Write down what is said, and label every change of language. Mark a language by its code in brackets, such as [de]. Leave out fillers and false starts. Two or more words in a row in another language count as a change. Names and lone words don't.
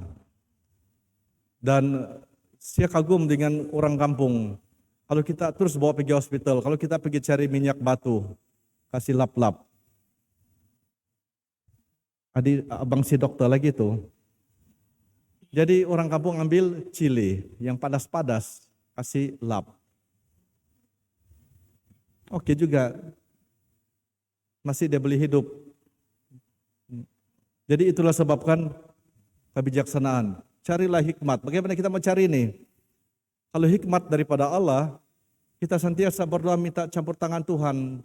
[ms] Dan saya kagum dengan orang kampung. Kalau kita terus bawa pergi hospital, kalau kita pergi cari minyak batu, kasih lap-lap. Abang si dokter lagi tuh. Jadi orang kampung ambil cili yang padas-padas, kasih lap. Oke juga, masih dia beli hidup. Jadi itulah sebabkan kebijaksanaan. Carilah hikmat. Bagaimana kita mau cari ini? Kalau hikmat daripada Allah, kita senantiasa berdoa minta campur tangan Tuhan.